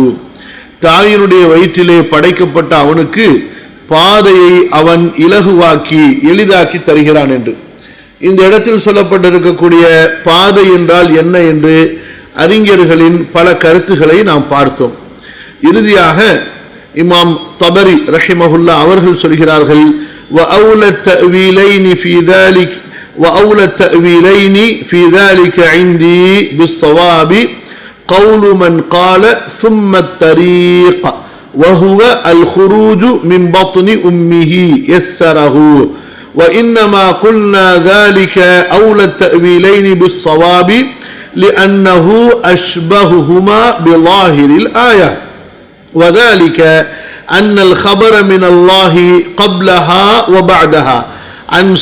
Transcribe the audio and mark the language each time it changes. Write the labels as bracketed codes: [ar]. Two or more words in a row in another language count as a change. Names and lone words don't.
[ta] தாயினுடைய வயிற்றிலே படைக்கப்பட்ட அவனுக்கு பாதையை அவன் இலகுவாக்கி எளிதாக்கி தருகிறான் என்று. இந்த இடத்தில் சொல்லப்பட்டிருக்கக்கூடிய பாதை என்றால் என்ன என்று அறிஞர்களின் பல கருத்துக்களை நாம் பார்த்தோம். இறுதியாக இமாம் தபரி ரஹிமஹுல்லா அவர்கள் சொல்கிறார்கள், [ar] وَأَوْلَى التَّأْوِيلَيْنِ فِي ذَلِكَ عِنْدِي بِالصَّوَابِ قَوْلُ مَنْ قَالَ ثُمَّ الطَّرِيقَ وَهُوَ الْخُرُوجُ مِنْ بَطْنِ أُمِّهِ يَسَّرَهُ وإنما قلنا ذلك أولى التأويلين بالصواب لأنه أشبههما بظاهر الآية وذلك أن الخبر من الله قبلها وبعدها عن